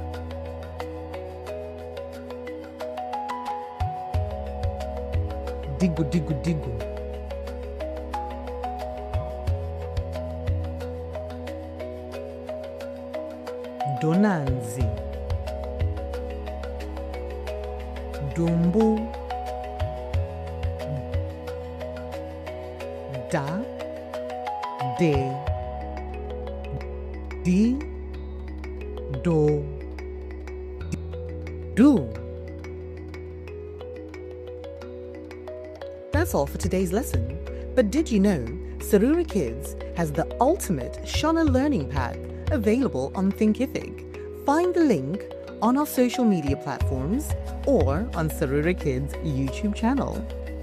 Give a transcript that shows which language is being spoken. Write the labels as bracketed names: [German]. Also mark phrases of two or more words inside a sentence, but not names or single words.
[Shona] Digu digu digu. Donanzi. Dumbu. Da, de, di, do, do. [English] That's all for today's lesson. But did you know Sarura Kids has the ultimate Shona learning pad available on Thinkific? Find the link on our social media platforms or on Sarura Kids' YouTube channel.